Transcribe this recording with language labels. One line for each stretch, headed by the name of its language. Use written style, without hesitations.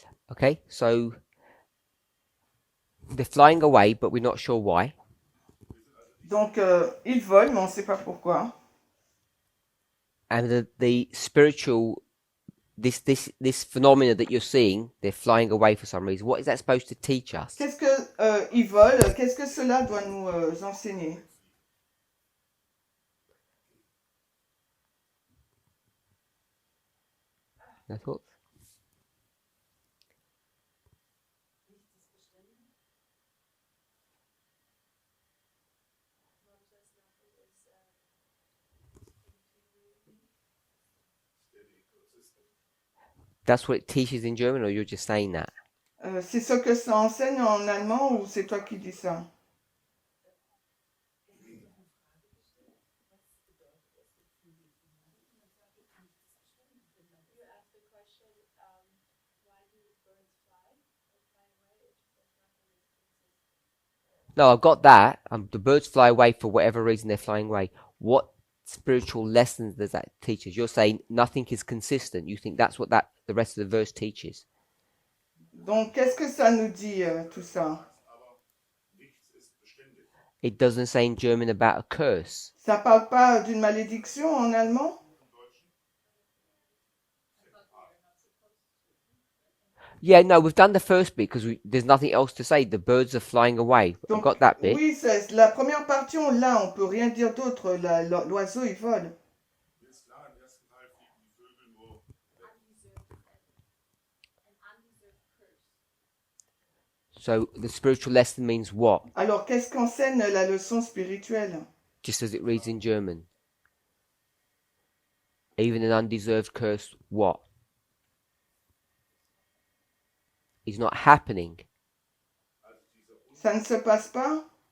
English: Okay, so they're flying away, but we're not sure why.
French: Donc, ils volent, mais on ne sait pas pourquoi.
English: And the spiritual, this phenomena that you're seeing, they're flying away for some reason. What is that supposed to teach us?
French: Qu'est-ce que ils volent? Qu'est-ce que cela doit nous enseigner?
English: No thoughts? That's what it teaches in German, or you're just saying that?
French: C'est ce que ça enseigne en allemand ou c'est toi qui dis ça?
English: No, I've got that. The birds fly away for whatever reason they're flying away. What spiritual lessons does that teach us? You're saying nothing is consistent. You think that's what the rest of the verse teaches.
French: Donc, qu'est-ce que ça nous dit tout ça?
English: It doesn't say in German about a curse.
French: Ça parle pas d'une malédiction en allemand?
English: Yeah, no, we've done the first bit because there's nothing else to say. The birds are flying away. I've
French: Donc,
English: got that bit.
French: oui, la première partie, on l'a, on peut rien dire d'autre. L'oiseau, il vole.
English: So the spiritual lesson means what?
French: Alors, qu'est-ce qu'enseigne la leçon spirituelle?
English: Just as it reads in German. Even an undeserved curse, what? Is not happening.
French: Ça ne se passe pas?